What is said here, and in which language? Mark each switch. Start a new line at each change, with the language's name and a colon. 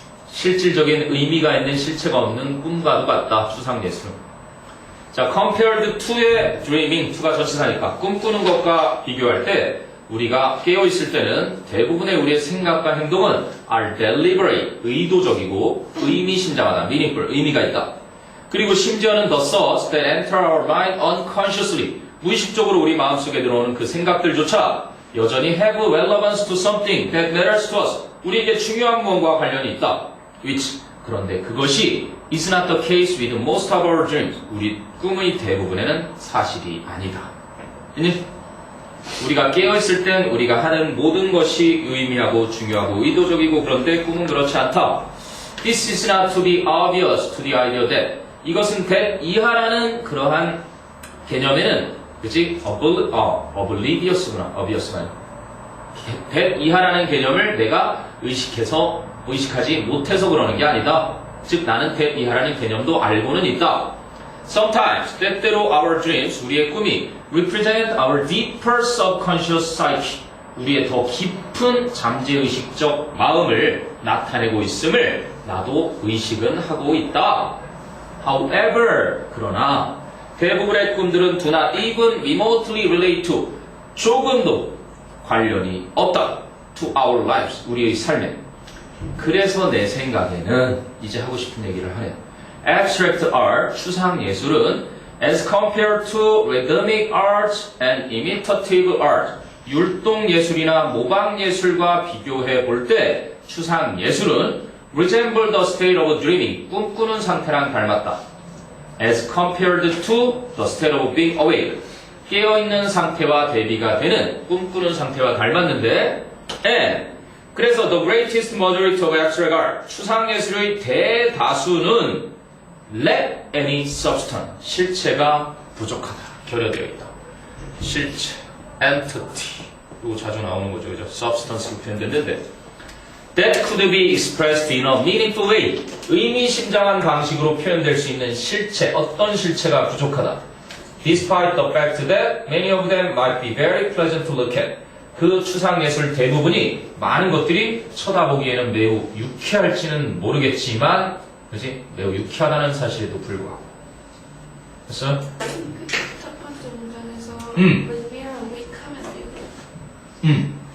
Korean: 실질적인 의미가 있는 실체가 없는 꿈과도 같다, 추상예술은. 자, compared to의 dreaming, to가 전치사니까 꿈꾸는 것과 비교할 때 우리가 깨어있을 때는 대부분의 우리의 생각과 행동은
English: are deliberate,
Korean: 의도적이고 의미심장하다, meaningful, 의미가 있다. 그리고 심지어는
English: the thoughts that enter our mind unconsciously,
Korean: 무의식적으로 우리 마음속에 들어오는 그 생각들조차 여전히
English: have relevance to something that matters to us,
Korean: 우리에게 중요한 무언과 관련이 있다.
English: which,
Korean: 그런데 그것이
English: is not the case with most of our dreams.
Korean: 우리 꿈의 대부분에는 사실이 아니다. 우리가 깨어있을 땐 우리가 하는 모든 것이 의미하고 중요하고 의도적이고 그런데 꿈은 그렇지 않다.
English: This is not to be obvious to the idea that.
Korean: 이것은 that 이하라는 그러한 개념에는 그치? oblivious구나. obvious가 아니라. that 이하라는 개념을 내가 의식하지 못해서 그러는 게 아니다. 즉 나는 that 이하라는 개념도 알고는 있다.
English: Sometimes,
Korean: 때때로
English: our dreams,
Korean: 우리의 꿈이
English: represent our deeper subconscious psyche,
Korean: 우리의 더 깊은 잠재의식적 마음을 나타내고 있음을 나도 의식은 하고 있다. However, 그러나 대부분의 꿈들은
English: do not even remotely relate to,
Korean: 조금도 관련이 없다.
English: to our lives,
Korean: 우리의 삶에. 그래서 내 생각에는 이제 하고 싶은 얘기를 하네요.
English: Abstract art, 추상예술은 as compared to rhythmic art and imitative art,
Korean: 율동예술이나 모방예술과 비교해 볼 때
English: 추상예술은 resemble the state of dreaming,
Korean: 꿈꾸는 상태랑 닮았다.
English: As compared to the state of being awake,
Korean: 깨어있는 상태와 대비가 되는 꿈꾸는 상태와 닮았는데
English: and 그래서 the greatest majority of abstract art, 추상예술의 대다수는 lack any substance,
Korean: 실체가 부족하다, 결여되어 있다. 실체, entity, 이거 자주 나오는 거죠, 그죠? substance로 표현됐는데
English: that could be expressed in a meaningful way,
Korean: 의미심장한 방식으로 표현될 수 있는 실체, 어떤 실체가 부족하다.
English: Despite the fact that many of them might be very pleasant to look at,
Korean: 그 추상예술 대부분이 많은 것들이 쳐다보기에는 매우 유쾌할지는 모르겠지만, 그지? 매우 유쾌하다는 사실에도 불구하고. 됐어요? 첫 번째 문장에서
English: When we are awake
Korean: 하면 돼요.